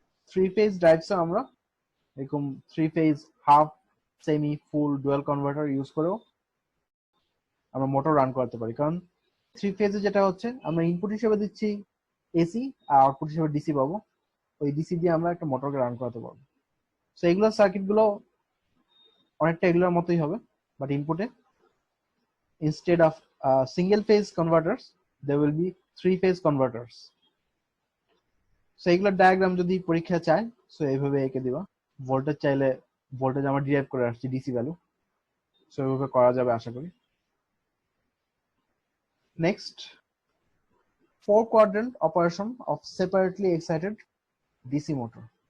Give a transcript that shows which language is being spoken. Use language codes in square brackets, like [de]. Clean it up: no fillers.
[bn] Three phase ড্রাইভসে আমরা এরকম three phase, half, semi, ফুল, dual converter use করেও আমরা মোটর রান করতে পারি। কারণ থ্রি ফেজে যেটা হচ্ছে আমরা ইনপুট হিসেবে দিচ্ছি এসি আর আউটপুট হিসেবে ডিসি পাবো, ওই ডিসি দিয়ে আমরা একটা মোটরকে রান করাতে পারবো। সো এগুলো সার্কিট গুলো অনেকটা এগুলোর মতোই হবে, but ইনপুটে [en] instead of single phase converters there will be three phase converters. [bn] So এগুলোর ডায়াগ্রাম যদি পরীক্ষা চায় সো এইভাবে এঁকে দিবা। ভোল্টেজ চাইলে ভোল্টেজ আমরা ডিরাইভ করে আসছি ডিসি ভ্যালু, সো এইভাবে করা যাবে আশা করি। [en] Next, four quadrant operation of separately excited DC motor.